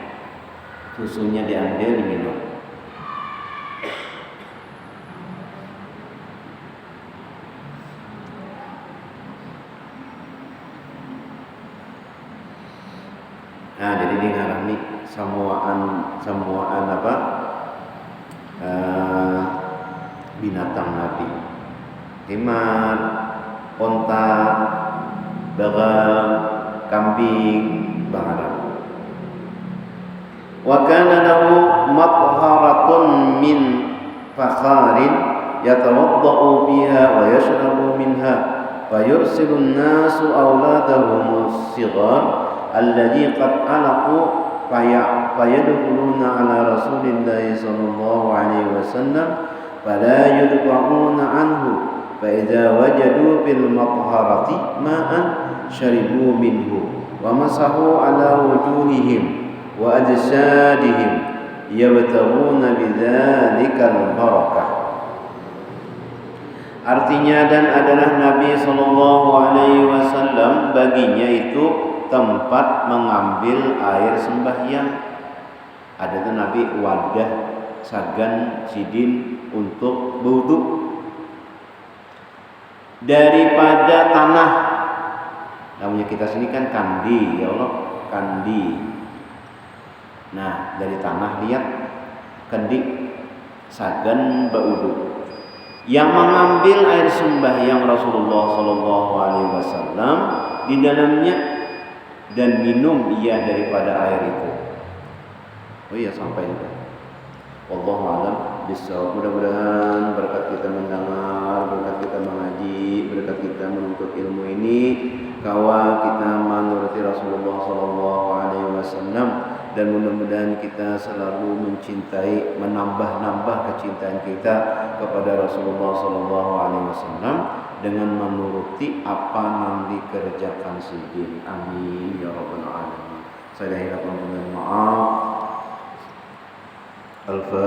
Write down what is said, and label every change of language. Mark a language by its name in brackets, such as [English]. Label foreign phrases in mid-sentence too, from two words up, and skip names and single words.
[Banjar] Susunya diambil diminum. Nah, jadi dia ngarani samuaan apa? Binatang Nabi. Himar, onta, bagal, kambing, bangara. [Arabic] وكان له مطهرة من فخار يتوضأ بها ويشرب منها فيرسل الناس أولادهم الصغار الذي قد عقلوا فيدخلون على رسول الله صلى الله عليه وسلم فلا يدفعون عنه فإذا وجدوا بالمطهرة ماء شربوا منه ومسحوا على وجوههم وأجسادهم يبتغون بذلك البركة. [Indonesian] Artinya, dan adalah Nabi [Arabic] صلى الله عليه وسلم [Indonesian] baginya itu tempat mengambil air sembahyang. [Banjar] Ada tuh Nabi wadah sagan sidin untuk wudu daripada tanah. Namanya kita sini kan kandi, [Arabic] يا الله, [Banjar] kandi. Nah, dari tanah lihat kendi sagan baudu. [Indonesian] Yang mengambil air sembahyang Rasulullah [Arabic] صلى الله عليه وسلم [Indonesian] di dalamnya dan minum ia daripada air itu. Oh iya, sampai juga. [Arabic] والله أعلم بالصواب. [Indonesian] Mudah-mudahan berkat kita mendengar, berkat kita mengaji, berkat kita menuntut ilmu ini, kawa kita menuruti Rasulullah [Arabic] صلى الله عليه وسلم, [Indonesian] dan mudah-mudahan kita selalu mencintai, menambah-nambah kecintaan kita kepada Rasulullah [Arabic] صلى الله عليه وسلم [Indonesian] dengan menuruti apa yang dikerjakan sidin. [Arabic] آمين يا رب العالمين. [Indonesian] Saya hilaf mohon maaf.